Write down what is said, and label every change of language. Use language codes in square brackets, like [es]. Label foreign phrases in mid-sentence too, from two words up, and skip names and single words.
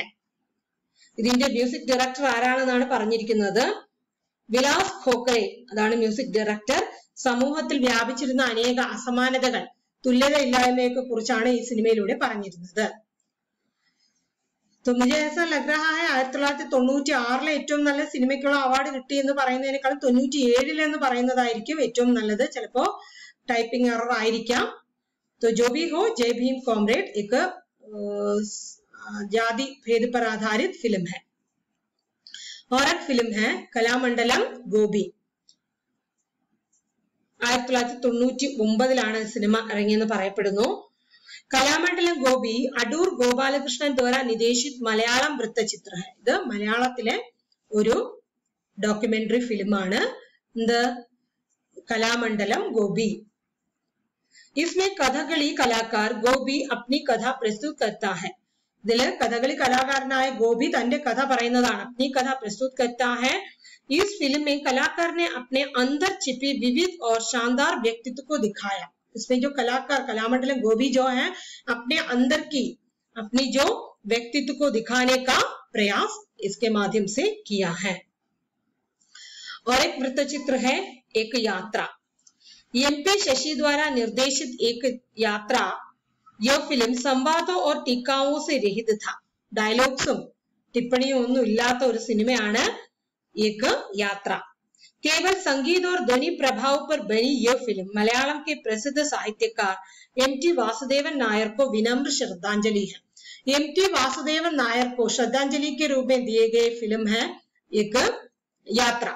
[ml] ഇതിന്റെ [en] music director [ml] ആരാണെന്നാണ് പറഞ്ഞിരിക്കുന്നത്, വിലാസ് ഖോഖറെ, അതാണ് [en] music director. [ml] സമൂഹത്തിൽ വ്യാപിച്ചിരുന്ന അനേക അസമാനതകൾ, തുല്യത ഇല്ലായ്മയൊക്കെ കുറിച്ചാണ് ഈ സിനിമയിലൂടെ പറഞ്ഞിരുന്നത്। [hi] तो मुझे ऐसा लग रहा है [ml] 1996 ഏറ്റവും നല്ല സിനിമയ്ക്കുള്ള അവാർഡ് കിട്ടി എന്ന് പറയുന്നതിനേക്കാൾ 97 എന്ന് പറയുന്നതായിരിക്കും ഏറ്റവും നല്ലത്। ചിലപ്പോ [en] typing error [ml] ആയിരിക്കാം। [hi] तो जो भी हो, जय भीम कॉमरेड एक जाति भेद पर आधारित फिल्म है। और एक फिल्म है कलामंडलम गोपी। [ml] 1999 സിനിമ ഇറങ്ങിയെന്ന് പറയപ്പെടുന്നു। കലാമണ്ഡലം ഗോപി അടൂർ ഗോപാലകൃഷ്ണൻ [hi] द्वारा निर्देशित [ml] മലയാളം വൃത്തചിത്ര है। ഇത് മലയാളത്തിലെ ഒരു ഡോക്യുമെന്ററി ഫിലിമാണ്। ഇത് കലാമണ്ഡലം ഗോപി। [hi] इसमें कथकली कलाकार गोपी अपनी कथा प्रस्तुत करता है। [ml] ഇതില് കഥകളി കലാകാരനായ ഗോപി തന്റെ കഥ പറയുന്നതാണ്, [hi] अपनी कथा प्रस्तुत करता है। इस फिल्म में कलाकार ने अपने अंदर छिपी विविध और शानदार व्यक्तित्व को दिखाया। इसमें जो कलाकार कलामंडलम गोपी जो है अपने अंदर की अपनी जो व्यक्तित्व को दिखाने का प्रयास इसके माध्यम से किया है। और एक वृत्तचित्र है एक यात्रा। MP शशि द्वारा निर्देशित एक यात्रा, यह फिल्म संवादों और टीकाओं से रहित था। [ml] डायलॉग्सुം टिप्पणियों ഒന്നും ഇല്ലാത്ത ഒരു സിനിമയാണ് एक यात्रा। [hi] केवल संगीत और ध्वनि प्रभाव पर बनी यह फिल्म मलयालम के प्रसिद्ध साहित्यकार MT वासुदेवन नायर को विनम्र श्रद्धांजलि है। MT वासुदेवन नायर को श्रद्धांजलि के रूप में दिए गए फिल्म है एक यात्रा।